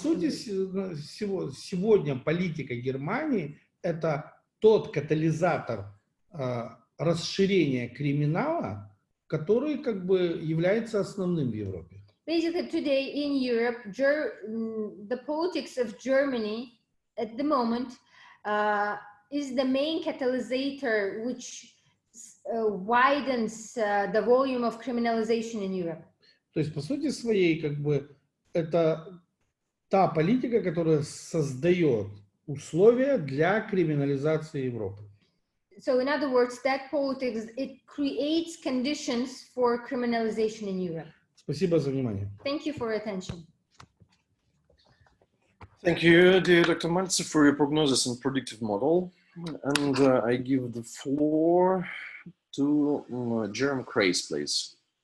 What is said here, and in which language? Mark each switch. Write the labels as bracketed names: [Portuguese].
[Russian] сути, сегодня политика Германии – это тот катализатор расширения криминала, который как бы является основным в Европе. [English] Basically, today in Europe, the politics of Germany at the moment is the main catalysator which widens the volume of criminalization in Europe. [Russian] То есть, по сути своей, как бы, это та политика, которая создает условия для криминализации Европы. [English] So, in other words, that politics, it creates conditions for criminalization in Europe. [Russian] Спасибо за внимание. [English] Thank you for your attention. Thank you, dear Dr. Maltzer, for your prognosis and predictive model. And I give the floor to Jerome Crace, please.